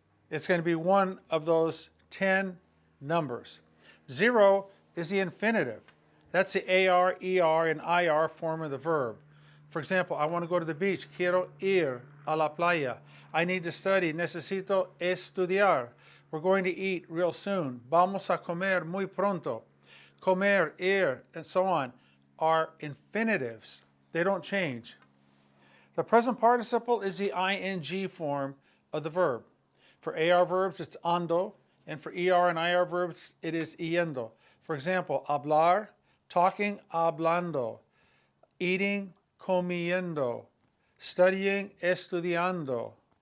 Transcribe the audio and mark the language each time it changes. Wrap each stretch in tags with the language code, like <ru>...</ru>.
<en>It's going to be one of those 10 numbers. 0 is the infinitive. That's the AR, ER, and IR form of the verb. For example, I want to go to the beach.</en> <es>Quiero ir a la playa.</es> <en>I need to study.</en> <es>Necesito estudiar.</es> <en>We're going to eat real soon.</en> <es>Vamos a comer muy pronto.</es> <en>Comer, ir, and so on are infinitives. They don't change. The present participle is the ing form of the verb. For AR verbs, it's ando, and for ER and IR verbs, it is yendo. For example, hablar, talking, hablando, eating, comiendo, studying, estudiando.</en>